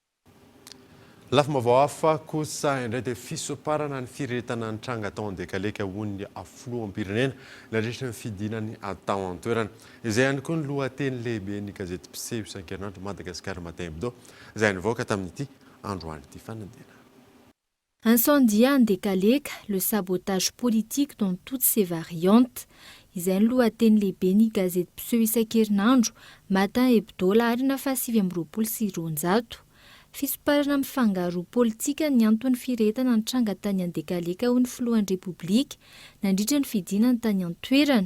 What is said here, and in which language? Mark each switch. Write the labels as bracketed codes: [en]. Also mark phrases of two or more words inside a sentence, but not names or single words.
[mg] Lafim-baovao hafa kosa indray dia fisoparana ny firetana ny tranga atao an-dekaleka hoan'ny filoham-pirenena nandritra ny fidinany atao an-toerana. Izay ihany koa ny lohateny lehibe ny gazety mpiseho isan-kerinandro Madagasikara Matin Hebdo izay nivoaka tamin'ity androany ity fanadina. [fr] Incendie en décalèque, le sabotage politique dans toutes ses variantes. [mg] Izay ny lohateny lehibe ny gazety mpiseho isan-kerinandro Matin Hebdo laharina faha 720. Fisoparana mifangaro politika ny antony firetana ny tranga tany an-dekaleka ho ny filohan'ny repoblika nandritra ny fidinany tany an-toerana.